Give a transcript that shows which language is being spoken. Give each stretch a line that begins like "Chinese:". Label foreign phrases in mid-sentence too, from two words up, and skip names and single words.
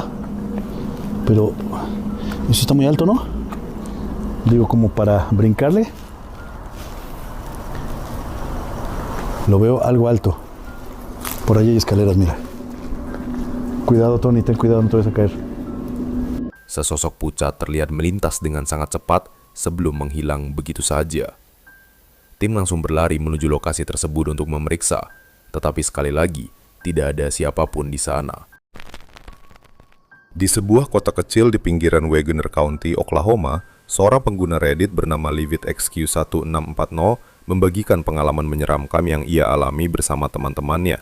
Spanish: Pero eso está muy alto, ¿no? Digo, como para brincarle. Lo veo algo alto. Por ahí hay escaleras, mira. Cuidado, Tony, ten cuidado, no te vayas a caer.
Indonesian: Sesosok pucat terlihat melintas dengan sangat cepat sebelum menghilang begitu saja. Tim langsung berlari menuju lokasi tersebut untuk memeriksa, tetapi sekali lagi, tidak ada siapapun di sana. Di sebuah kota kecil di pinggiran Wagoner County, Oklahoma, seorang pengguna Reddit bernama LividXQ1640 membagikan pengalaman menyeramkan yang ia alami bersama teman-temannya.